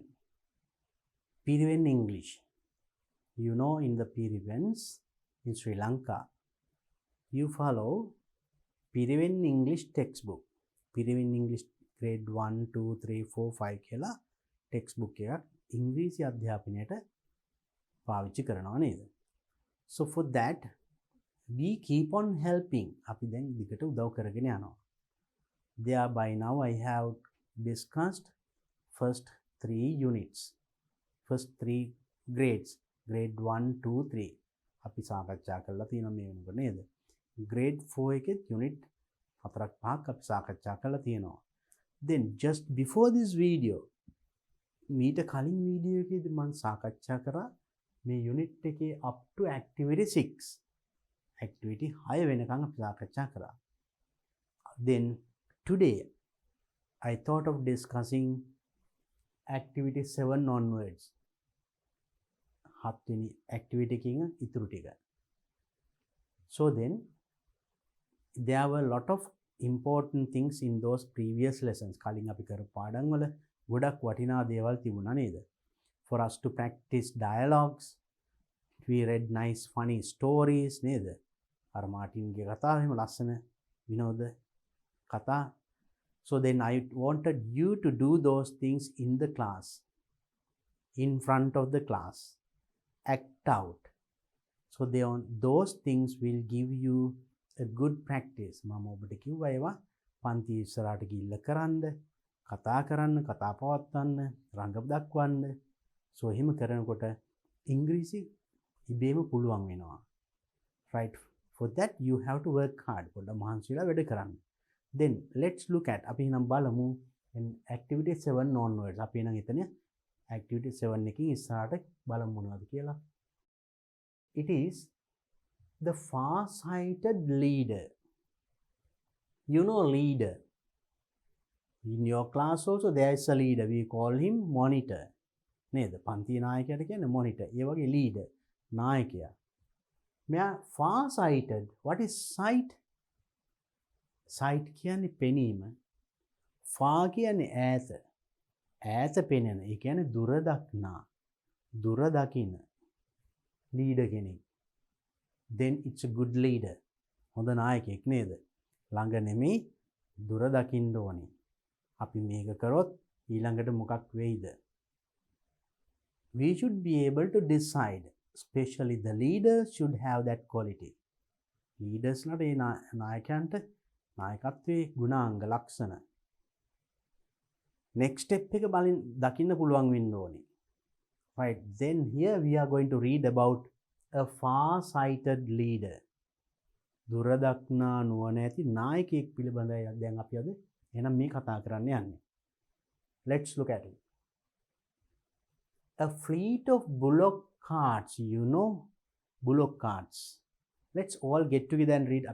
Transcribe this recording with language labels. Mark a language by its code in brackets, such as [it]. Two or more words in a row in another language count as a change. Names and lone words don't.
[en] Piriven English. You know, in the Pirivens in Sri Lanka, you follow Piriven English textbook. Piriven English grade [si] 1, 2, 3, 4, 5 කියලා textbook එකක් ඉංග්‍රීසි අධ්‍යාපනයට පාවිච්චි කරනවා නේද? [en] So for that we keep on helping. [si] අපි දැන් දිගට උදව් කරගෙන යනවා. [en] There by now I have discussed first 3 units. First 3 grades. Grade 1, 2, 3. [si] අපි සාකච්ඡා කරලා තියෙනවා මේ වෙනකොට නේද? Grade 4 එකේ unit 4ක් 5ක් අපි සාකච්ඡා කරලා තියෙනවා. [en] Then just before this video [si] මීට කලින් වීඩියෝ එකේදී මම සාකච්ඡා කරා මේ unit එකේ [en] up to activity 6. [si] activity 6 වෙනකන් අපි සාකච්ඡා කරා. [en] Then today I thought of discussing activity 7 onwards. [si] 7 වෙනි activity එකකින් ඉතුරු ටික. [en] So then there were a lot of important things in those previous lessons. [si] කලින් අපි කරපු පාඩම් වල ගොඩක් වටිනා දේවල් තිබුණා නේද? [en] For us to practice dialogues, we read nice funny stories නේද? [si] අර මාටින්ගේ කතාව එහෙම ලස්සන විනෝද කතා. [en] So then I wanted you to do those things in the class, in front of the class, act out. So those things will give you a good practice. [si] මම ඔබට කිව්වා ඒවා පන්ති ඉස්සරහට ගිහිල්ලා කරන්න, කතා කරන්න, කතා පවත්වන්න, රඟ දක්වන්න. So එහෙම කරනකොට ඉංග්‍රීසි ඉබේම පුළුවන් වෙනවා. [en] Right? For that you have to work hard. [si] පොඩ්ඩක් මහන්සි වෙලා වැඩ කරන්න. [en] Then let's look at [si] අපි නම් බලමු [en] activity 7 onwards. [si] අපි නම් එතන activity 7 එකකින් ඉස්සරහට බලමු මොනවද කියලා. [en] It is the far-sighted leader. You know leader. In your class also there is a leader. We call him monitor. [si] නේද? පන්ති නායකයාට කියන්නේ monitor. ඒ වගේ leader නායකයා. මෙයා far-sighted. [en] What is sight? Sight [si] කියන්නේ පෙනීම. far කියන්නේ ඈත. ඈත පෙනෙන. ඒ කියන්නේ දුර දක්නා. දුර දකින. leader කෙනෙක්. [en] Then it's a good leader. [si] හොඳ නායකයෙක් නේද? ළඟ නෙමෙයි දුර දකින්න ඕනේ. අපි මේක කරොත් ඊළඟට මොකක් වෙයිද? [en] We should be able to decide. Especially the leaders should have that quality. [si] Leaders ලාට ඒ නායකයන්ට නායකත්වයේ ගුණාංග ලක්ෂණ. [en] Next step [si] එක බලන්න දකින්න පුළුවන් වෙන්න ඕනේ. [en] Right. Then here we are going to read about a far-sighted leader. [si] දුරදක්නා නුවණ ඇති නායකයෙක් පිළිබඳව දැන් අපි අද එහෙනම් මේ කතා කරන්න යන්නේ. [en] Let's look at it. A fleet of bullock carts, you know bullock carts. Let's all get together and read.